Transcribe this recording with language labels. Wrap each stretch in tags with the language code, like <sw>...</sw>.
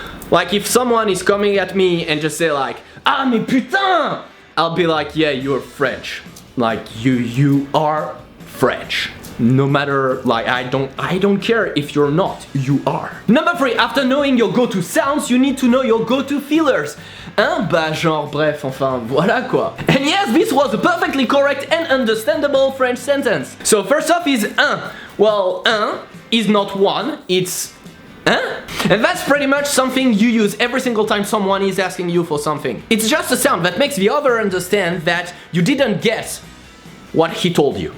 <en>Like if someone is coming at me and just say like,</en> <fr>ah, mais putain!</fr> <en>I'll be like, yeah, you're French. Like you are French. No matter, like, I don't care if you're not, you are. Number 3, after knowing your go-to sounds, you need to know your go-to feelers.</en> <fr>Hein, bah genre, bref, enfin, voilà quoi.</fr> <en>And yes, this was a perfectly correct and understandable French sentence. So first off is un. Well, un is not one, it's un. And that's pretty much something you use every single time someone is asking you for something. It's just a sound that makes the other understand that you didn't get what he told you.</en>